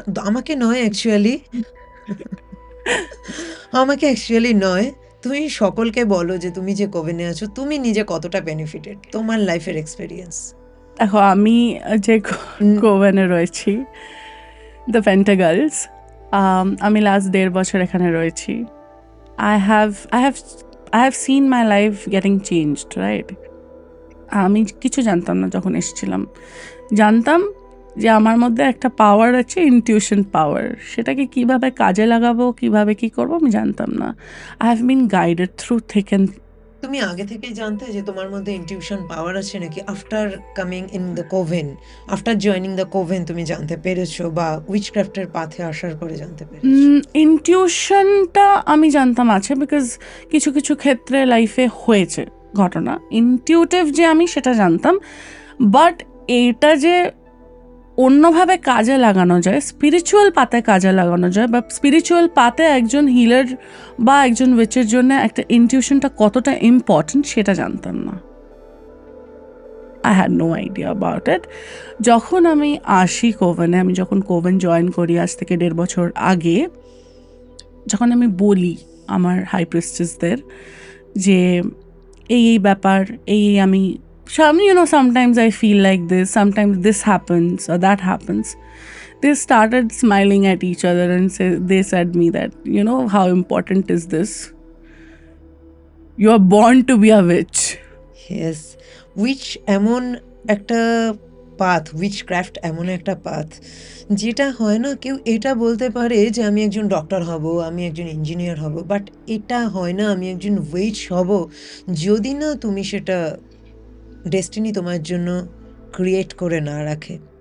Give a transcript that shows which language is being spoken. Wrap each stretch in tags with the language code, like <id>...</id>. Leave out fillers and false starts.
<bn>আমাকে নয় অ্যাকচুয়ালি, আমাকে অ্যাকচুয়ালি নয়, তুমি সকলকে বলো যে তুমি যে কোভেনে আছো তুমি নিজে কতটা বেনিফিটেড, তোমার লাইফের এক্সপিরিয়েন্স। দেখো আমি যে কোভেনে রয়েছি, দ্য পেন্টাগলস, আমি লাস্ট 1.5 বছর এখানে রয়েছি।</bn> <en>I have seen my life getting changed, right?</en> <bn>আমি কিছু জানতাম না যখন এসেছিলাম, জানতাম যে আমার মধ্যে একটা পাওয়ার আছে, ইনটিউশন পাওয়ার, সেটাকে কিভাবে কাজে লাগাবো, কিভাবে কি করবো আমি জানতাম না।</bn> <en>I have been guided through thick and.</en> <bn>তুমি আগে থেকেই জানতে যে তোমার মধ্যে ইনটিউশন পাওয়ার আছে নাকি</bn> <en>after coming in the coven,</en> <bn>after joining the Covent তুমি জানতে পেরেছো, বা উইচক্রাফটের পাথে আসার পরে জানতে পেরেছো? ইনটিউশনটা আমি জানতাম আছে, বিকজ কিছু কিছু ক্ষেত্রে লাইফে হয়েছে ঘটনা, ইনটিউটিভ যে আমি সেটা জানতাম, বাট এটা যে অন্যভাবে কাজে লাগানো যায়, স্পিরিচুয়াল পাতে কাজে লাগানো যায়, বা স্পিরিচুয়াল পাতে একজন হিলার বা একজন উইচের জন্য একটা ইনটিউশনটা কতটা ইম্পর্টেন্ট সেটা জানতাম না।</bn> <en>I had no idea about it.</en> <bn>যখন আমি আসি কোভেনে, আমি যখন কোভেন জয়েন করি আজ থেকে 1.5 বছর আগে, যখন আমি বলি আমার হাই প্রিস্টেসদের যে এই ব্যাপার, আমি sometimes</bn> <en>I feel like this, sometimes this happens or that happens, they started smiling at each other and they said me that, how important is this? You are born to be a witch.</en> <bn>Yes, which এমন একটা path, witchcraft এমন একটা path যেটা হয় না কেউ এটা বলতে পারে যে আমি একজন ডক্টর হব, আমি একজন ইঞ্জিনিয়ার হব, বাট এটা হয় না আমি একজন উইচ হব যদি না তুমি সেটা ডেস্টিনি তোমার জন্য ক্রিয়েট করে না রাখে।</bn>